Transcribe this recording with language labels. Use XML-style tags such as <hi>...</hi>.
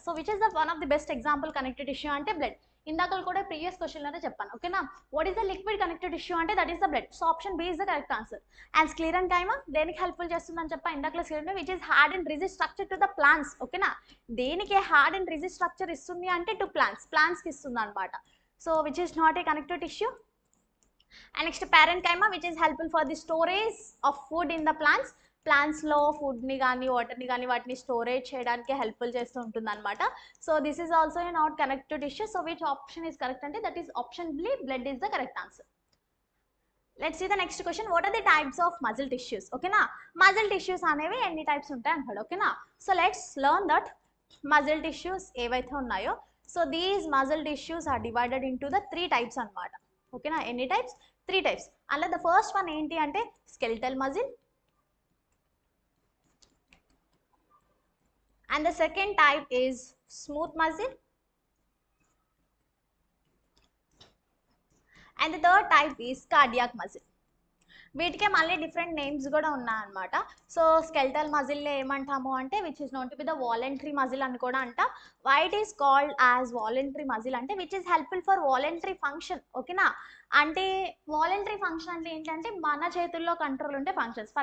<te>So which is the one of the best example connective tissue అంటే blood. ఇందాక కూడా previous క్వశ్చన్లోనే చెప్పాను, ఓకేనా.</te> <en>What is the liquid connective tissue అంటే that is the blood. So option B is the correct answer. And sclerenchyma దేనికి helpful చేస్తుందని చెప్పా ఇందాక, sclerenchyma which is hard and rigid structure to the plants, ఓకేనా.</en> <te>దేనికి హార్డ్ అండ్ రిజిడ్ స్ట్రక్చర్ ఇస్తుంది అంటే to ప్లాంట్స్కి ఇస్తుంది అనమాట.</te> <en>So which is not a connective tissue. And next parenchyma which is helpful for the storage of food in the plants లో ఫుడ్ని కానీ వాటర్ని కానీ వాటిని storage చేయడానికి helpful చేస్తూ ఉంటుంది అనమాట. So this is also a not connective tissue. So which option is correct అంటే that is option B, blood is the correct answer. Let's see the next question.</en> <te>What are the types of muscle tissues, ఓకేనా. Muscle tissues అనేవి ఎన్ని types ఉంటాయి అంటాడు, ఓకేనా.</te> <en>So let's learn that muscle tissues ఏవైతే ఉన్నాయో. So these muscle tissues are divided into the 3 types అనమాట, ఓకేనా.</en> <te>ఎన్ని టైప్స్? 3 types.</te> <en>అలా the first one ఏంటి అంటే skeletal muscle, and the second type is smooth muscle, and the third type is cardiac muscle.</en> <te>వీటికే మళ్ళీ డిఫరెంట్ నేమ్స్ కూడా ఉన్నాయన్నమాట. సో స్కెల్టల్ మజిల్లో ఏమంటాము అంటే which is known to be the voluntary muscle అని కూడా అంట.</te> <en>Why it is called as voluntary muscle అంటే which is helpful for voluntary function, ఓకేనా.</en> <te>అంటే వాలంటరీ ఫంక్షన్ అంటే ఏంటంటే మన చేతుల్లో కంట్రోల్ ఉంటే ఫంక్షన్స్.</te>